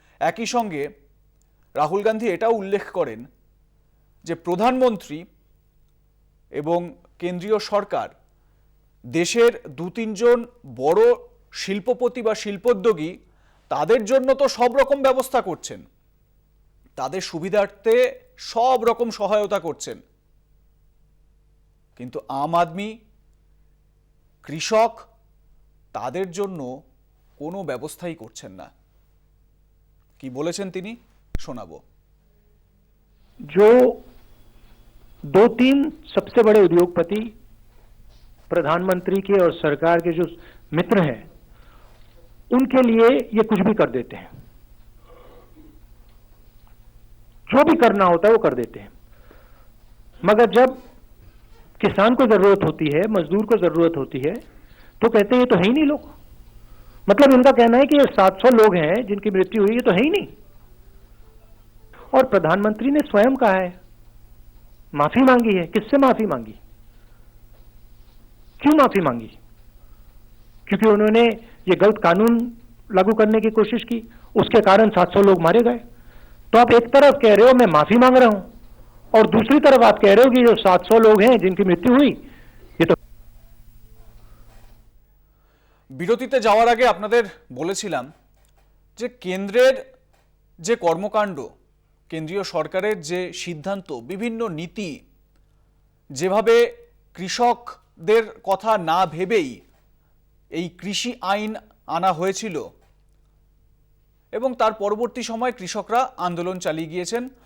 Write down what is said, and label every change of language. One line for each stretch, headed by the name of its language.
Bangla: একই সঙ্গে রাহুল গান্ধী এটাও উল্লেখ করেন যে প্রধানমন্ত্রী এবং কেন্দ্রীয় সরকার দেশের 2-3 জন বড় শিল্পপতি বা শিল্পোদ্যোগী তাদের জন্য তো সব রকম ব্যবস্থা করছেন, তাদের সুবিধার্থে সব রকম সহায়তা করছেন, কিন্তু আম আদমি, কৃষক তাদের জন্য কোনো ব্যবস্থাই করছেন না। কি বলেছেন তিনি শোনাবো।
Hindi: जो 2-3 सबसे बड़े उद्योगपति प्रधानमंत्री के और सरकार के जो मित्र हैं उनके लिए ये कुछ भी कर देते हैं, जो भी करना होता है वो कर देते हैं। मगर जब किसान को जरूरत होती है, मजदूर को जरूरत होती है, तो कहते हैं ये तो है ही नहीं लोग। मतलब इनका कहना है कि ये 700 लोग हैं जिनकी मृत्यु हुई, ये तो है ही नहीं। और प्रधानमंत्री ने स्वयं कहा है, माफी मांगी है। किससे माफी मांगी? क्यों माफी मांगी? क्योंकि उन्होंने ये गलत कानून लागू करने की कोशिश की, उसके कारण 700 लोग मारे गए। तो आप एक तरफ कह रहे हो मैं माफी मांग रहा हूं, और दूसरी तरफ आप कह रहे हो कि जो 700 लोग हैं जिनकी मृत्यु हुई ये तो।
Bangla: বিরতিতে যাওয়ার আগে আপনাদের বলেছিলাম যে কেন্দ্রের যে কর্মকাণ্ড, কেন্দ্রীয় সরকারের যে সিদ্ধান্ত, বিভিন্ন নীতি, যেভাবে কৃষকদের কথা না ভেবেই এই কৃষি আইন আনা হয়েছিল এবং তার পরবর্তী সময় কৃষকরা আন্দোলন চালিয়ে গিয়েছেন।